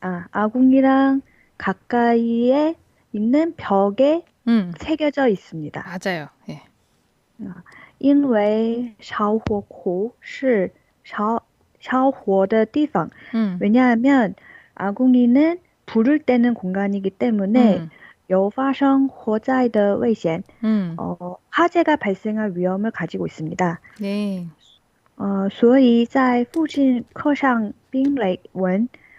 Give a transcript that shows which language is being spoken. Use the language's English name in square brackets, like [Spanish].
[Korean] 아궁이랑 가까이에 있는 벽에 새겨져 있습니다. 맞아요. 예. [Chinese] 因为烧火口是烧火的地方. [Korean] 왜냐하면 아궁이는 불을 떼는 공간이기 때문에 [Chinese] 有发生火灾的危险, [Korean] 화재가 발생할 위험을 가지고 있습니다. 네. [Chinese] 所以在附近刻上冰雷纹.